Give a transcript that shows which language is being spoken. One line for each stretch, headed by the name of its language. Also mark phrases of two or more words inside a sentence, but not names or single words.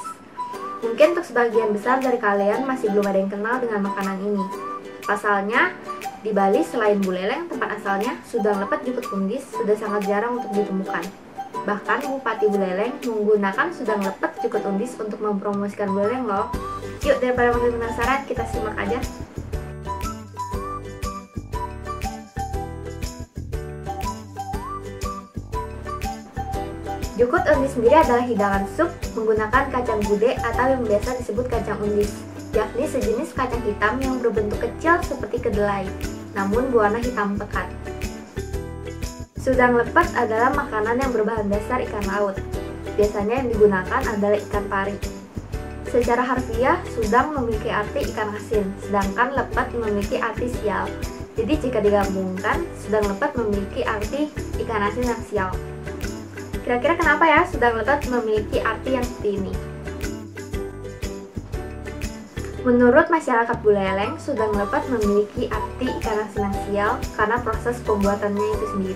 Indonesian: Mungkin untuk sebagian besar dari kalian masih belum ada yang kenal dengan makanan ini. Pasalnya, di Bali selain Buleleng, tempat asalnya Sudang Lepet Jukut Undis sudah sangat jarang untuk ditemukan. Bahkan Bupati Buleleng menggunakan Sudang Lepet Jukut Undis untuk mempromosikan Buleleng loh. Yuk, daripada makin penasaran, kita simak aja. Jukut undis sendiri adalah hidangan sup menggunakan kacang gude atau yang biasa disebut kacang undis, yakni sejenis kacang hitam yang berbentuk kecil seperti kedelai, namun berwarna hitam pekat. Sudang lepet adalah makanan yang berbahan dasar ikan laut. Biasanya yang digunakan adalah ikan pari. Secara harfiah, sudang memiliki arti ikan asin, sedangkan lepet memiliki arti sial. Jadi jika digabungkan, sudang lepet memiliki arti ikan asin yang sial. Kira-kira kenapa ya Sudang Lepet memiliki arti yang seperti ini? Menurut masyarakat Buleleng, Sudang Lepet memiliki arti ikan asin yang sial karena proses pembuatannya itu sendiri.